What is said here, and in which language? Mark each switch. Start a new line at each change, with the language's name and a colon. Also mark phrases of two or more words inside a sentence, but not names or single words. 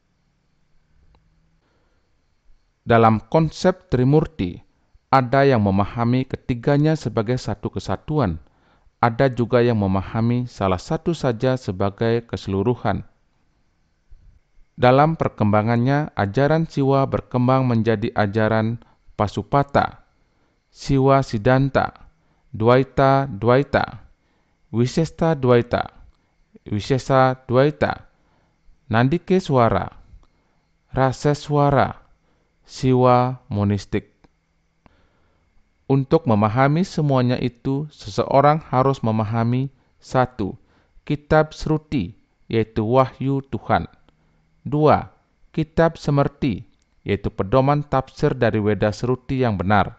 Indonesian: Dalam konsep Trimurti, ada yang memahami ketiganya sebagai satu kesatuan, ada juga yang memahami salah satu saja sebagai keseluruhan. Dalam perkembangannya, ajaran Siwa berkembang menjadi ajaran Pasupata, Siwa Siddhanta, Dwaita Dwaita, Wisesta Dwaita, Wisesa Dwaita, Nandikeswara, Raseswara, Siwa Monistik. Untuk memahami semuanya itu, seseorang harus memahami satu, kitab Sruti, yaitu wahyu Tuhan. 2. Kitab Semerti, yaitu pedoman tafsir dari Weda Sruti yang benar.